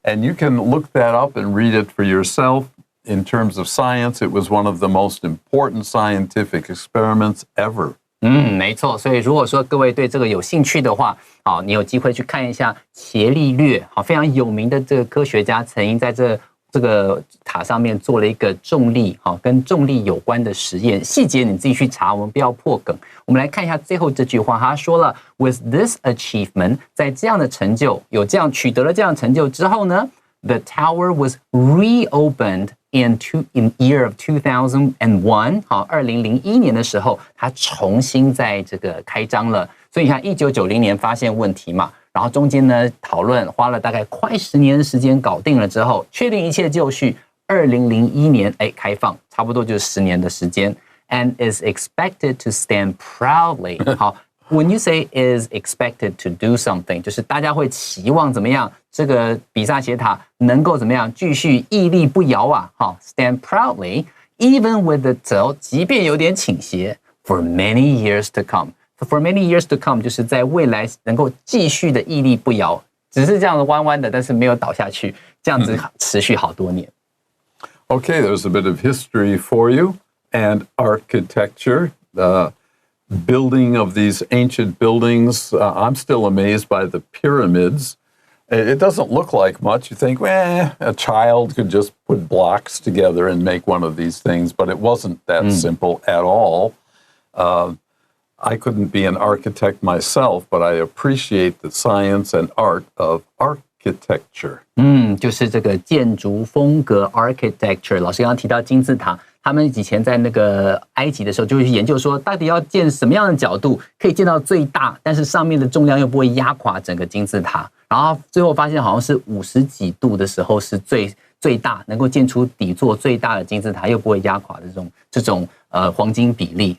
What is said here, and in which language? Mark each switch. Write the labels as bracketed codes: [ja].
[en] And you can look that up and read it for yourself. In terms of science, it was one of the most important scientific experiments ever. [zh] 没错。所以如果说各位对这个有兴趣的话，你有机会去看一下伽利略，非常有名的这个科学家，曾经在这个塔上面做了一个重力，跟重力有关的实验，细节你自己去查，我们不要破梗。我们来看一下最后这句话，他说了 ， [en] With this achievement， [zh] 在这样的成就，取得了这样的成就之后呢 ， [en] the tower was reopened in year of 2001， [zh] 2001年的时候，它重新在这个开张了。所以你看，1990年发现问题嘛。然后中间呢讨论花了大概快10年的时间搞定了之后，确定一切就绪。 2001年开放，差不多就是10年的时间。 [en] And is expected to stand proudly。好 ，When you say is expected to do something， [zh] 就是大家会期望怎么样？这个比萨斜塔能够怎么样继续屹立不摇啊？好 ， [en] stand proudly，even with the [zh] 即便有点倾斜 ， [en] for many years to come。 [zh] For many years to come， 就是在未来能够继续的屹立不摇，只是这样子弯弯的，但是没有倒下去，这样子持续好多年。 [en] Okay, there's a bit of history for you and architecture. Building of these ancient buildings. I'm still amazed by the pyramids. It doesn't look like much. You think, a child could just put blocks together and make one of these things, but it wasn't that simple at all. I couldn't be an architect myself, but I appreciate the science and art of architecture. [zh] 就是这个建筑风格 architecture。老师刚刚提到金字塔，他们以前在那个埃及的时候就会去研究说，到底要建什么样的角度可以建到最大，但是上面的重量又不会压垮整个金字塔。然后最后发现好像是50几度的时候是最大，能够建出底座最大的金字塔，又不会压垮的这种黄金比例。